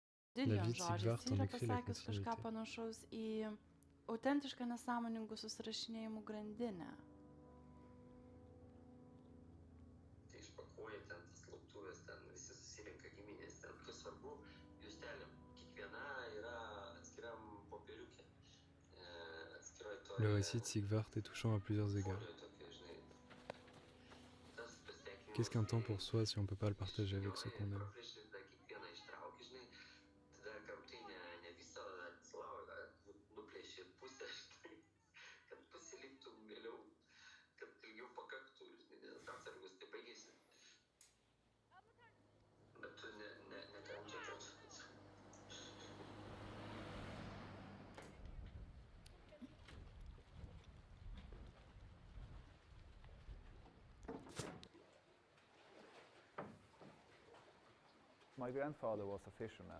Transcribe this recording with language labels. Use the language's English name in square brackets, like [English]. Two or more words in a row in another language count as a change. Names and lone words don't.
[Lithuanian] Dilijos [French] vie de [Lithuanian] žodžiais, [French] Sigvart [Lithuanian] ji [French] en [Lithuanian] yra [French] décrit la [Lithuanian] pasakius kažką [French] continuité. [Lithuanian] panašaus į autentišką nesąmoningų susirašinėjimų grandinę. Tai išpakuoja ten tas lauktuves, ten visi susirenka giminės, ten kas svarbu, juostelėm. Kiekviena yra atskiram popieriukė. Atskiroj toj [French] Le récit de Sigvart est touchant à plusieurs égards. [Lithuanian] folioje tokia, žinai. Tas pasitenkinimas, [French] Qu'est-ce qu'un temps pour soi si on peut pas le partager avec ceux qu'on aime? [Lithuanian] praplėši, tada kiekvieną ištrauki, žinai. Tada kramtai ne visą atsilauja, nuplėši pusę, žinai. Kad pasiliktum vėliau, kad ilgiau pakaktų, žinai, nes atsargus tai baigėsi. Bet tu nekramčiai. [English] My grandfather was a fisherman,